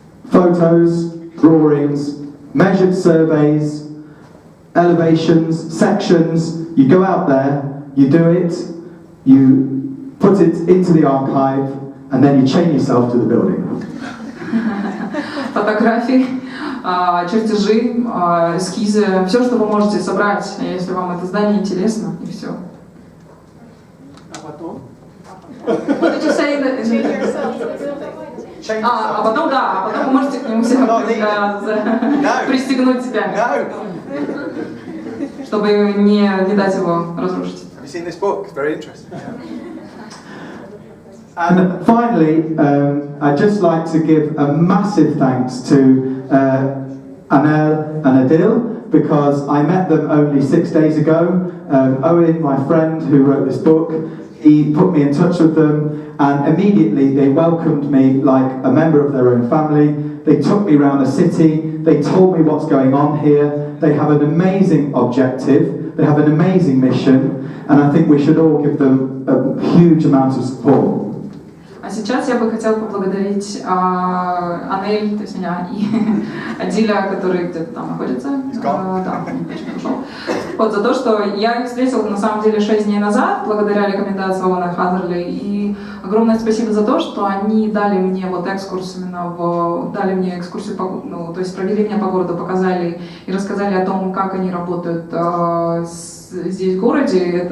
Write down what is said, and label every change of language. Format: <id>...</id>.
<en>Photos, drawings, measured surveys, elevations, sections. You go out there, you do it, you put it into the archive, and then you chain yourself to the building.</en> <ru>Фотографии, чертежи, эскизы, все, что вы можете собрать, если вам это здание интересно, и все. А потом? Потом вы можете к нему пристегнуть себя, чтобы не дать его разрушить.</ru> <en>Have you seen this book? It's very interesting. And finally, I'd just like to give a massive thanks to Anel and Adil, because I met them only 6 days ago. Owen, my friend who wrote this book, he put me in touch with them, and immediately they welcomed me like a member of their own family. They took me around the city, they told me what's going on here. They have an amazing objective, they have an amazing mission, and I think we should all give them a huge amount of support.</en> <ru>А сейчас я бы хотела поблагодарить Анель, то есть меня, и Адиля, который где-то там находится. Да, он почему ушел. Вот за то, что я их встретила на самом деле 6 дней назад, благодаря рекомендации Оуэна Хазерли. И огромное спасибо за то, что они дали мне вот экскурс именно дали мне экскурсию, ну, то есть провели меня по городу, показали и рассказали о том, как они работают здесь в городе.</ru>